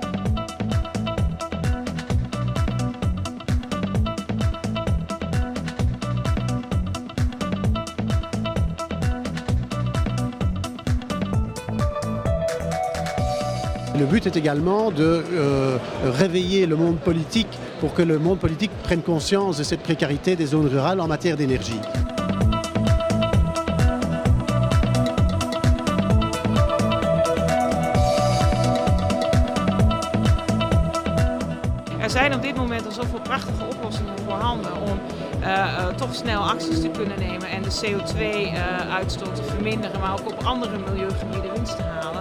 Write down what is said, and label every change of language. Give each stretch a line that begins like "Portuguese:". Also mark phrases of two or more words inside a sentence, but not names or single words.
French: Le but est également de réveiller le monde politique pour que le monde politique prenne conscience de cette précarité des zones rurales en matière d'énergie.
Dutch: Er zijn op dit moment al zoveel prachtige oplossingen voorhanden om toch snel acties te kunnen nemen en de CO2-uitstoot te verminderen, maar ook op andere milieugebieden winst te halen.